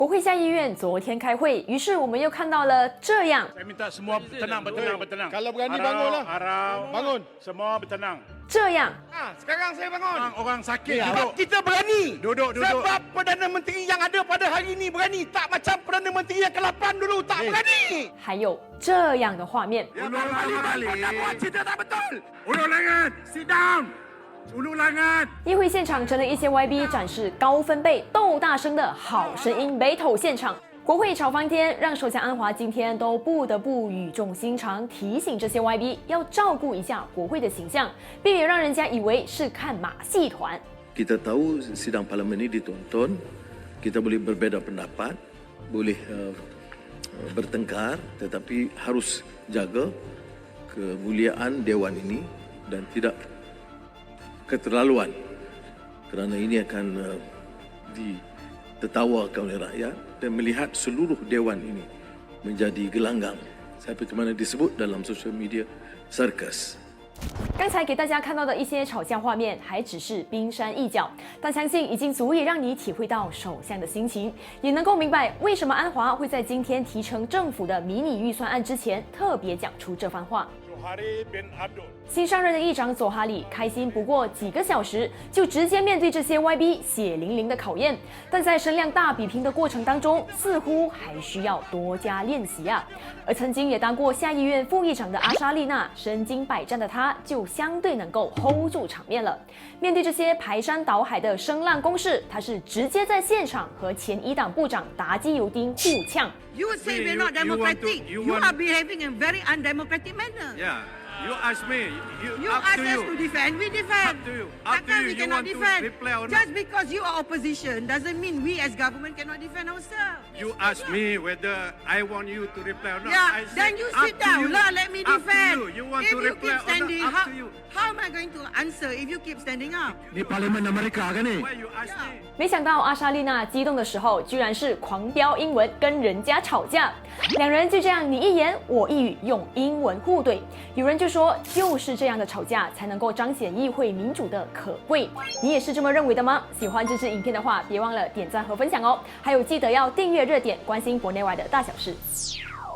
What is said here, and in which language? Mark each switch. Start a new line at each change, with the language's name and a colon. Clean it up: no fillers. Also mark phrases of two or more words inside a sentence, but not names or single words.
Chinese: 国会下议院昨天开会，于是我们又看到了这样。
Malay: Saya minta semua bertenang. Kalau berani bangunlah. Arau, Bangun. Semua bertenang.
Chinese: 这样，
Malay: Sekarang saya bangun. Orang sakit Sebab duduk. kita berani. Duduk. Sebab Perdana Menteri yang ada pada hari ini berani. Tak macam Perdana Menteri yang ke-8 dulu. Tak berani.
Chinese: 还有这样的画面。
Malay: Tak buat cerita tak betul. Ulur langat,
English: sit down. Ulur langat.
Chinese: 议会现场成了一些 YB 展示高分贝、斗大声的好声音 battle 现场。国会吵翻天，让首相安华今天都不得不语重心长提醒这些 YB 要照顾一下国会的形象，避免让人家以为是看马戏团。
Malay: Kita tahu sidang parlimen ini ditonton, kita boleh berbeza pendapat, boleh bertengkar, tetapi harus jaga kemuliaan Dewan ini dan tidak keterlaluan, kerana ini akan ditertawakan oleh rakyat dan melihat seluruh Dewan ini menjadi gelanggang sampai ke mana disebut dalam
English: social media circus.
Chinese: 刚才给大家看到的一些吵架画面还只是冰山一角，但相信已经足以让你体会到首相的心情，也能够明白为什么安华会在今天提呈政府的迷你预算案之前特别讲出这番话。 Johari bin Abdul. 新上任的议长佐哈里开心不过几个小时，就直接面对这些 YB 血淋淋的考验，但在声量大比拼的过程当中，似乎还需要多加练习啊。而曾经也当过下议院副议长的阿莎丽娜，身经百战的她就相对能够 hold 住场面了。面对这些排山倒海的声浪攻势，她是直接在现场和前一党部长达基尤丁互呛。
English: You would say See, we're not you want to- democratic. you You want- are behaving in very undemocratic manner. Yeah. You ask me. You up ask to us you. to defend, we defend. Up to you. Up to Takkan you. we You cannot want to defend? reply or not? Just because you are opposition doesn't mean we as government cannot defend ourselves. You ask me whether I want you to reply or not. Yeah, I then said you up sit to down you. lah, let me Up to defend. you. You want If to you reply keep or standing, not? Up to you. how am I going to answer if you keep standing up?
Malay: Ni Parlimen Amerika kan ni?
English: Why you ask me?
Chinese: 没想到阿莎丽娜激动的时候，居然是狂飙英文跟人家吵架，两人就这样你一言我一语，用英文互怼。有人就说，就是这样的吵架才能够彰显议会民主的可贵。你也是这么认为的吗？喜欢这支影片的话，别忘了点赞和分享哦。还有记得要订阅热点，关心国内外的大小事。